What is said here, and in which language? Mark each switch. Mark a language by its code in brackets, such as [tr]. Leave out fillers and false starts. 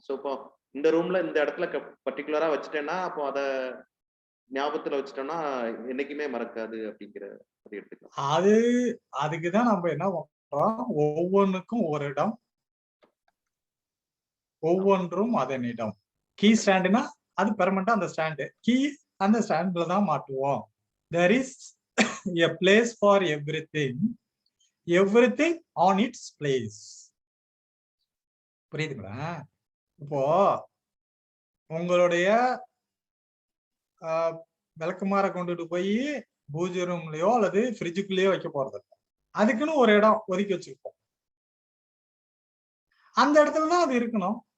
[ta] So இப்போ இந்த ரூம்ல இந்த இடத்துல பர்டிகுலரா வச்சுட்டேன்னா அப்போ அதை ஞாபகத்துல வச்சுட்டோம்னா என்னைக்குமே மறக்காது அப்படிங்கிற எடுத்துக்கலாம். அதுக்குதான் நம்ம என்ன பண்றோம், ஒவ்வொன்றுக்கும் ஒரு இடம், ஒவ்வொன்றும் அதன் இடம். கீ ஸ்டாண்டுனா அது பெர்மனண்டா அந்த ஸ்டாண்டு, கீ அந்த ஸ்டாண்ட்ல தான் மாட்டுவோம். [en] there is a place for everything on its place. [ta] புரியுதுங்களா? இப்போ உங்களுடைய விளக்குமாற கொண்டுட்டு போய் பூஜை ரூம்லயோ அல்லது ஃப்ரிட்ஜுக்குள்ளேயோ வைக்க போறது, அதுக்குன்னு ஒரு இடம் ஒதுக்கி வச்சிருப்போம். அந்த இடத்துலதான் அது இருக்கணும்.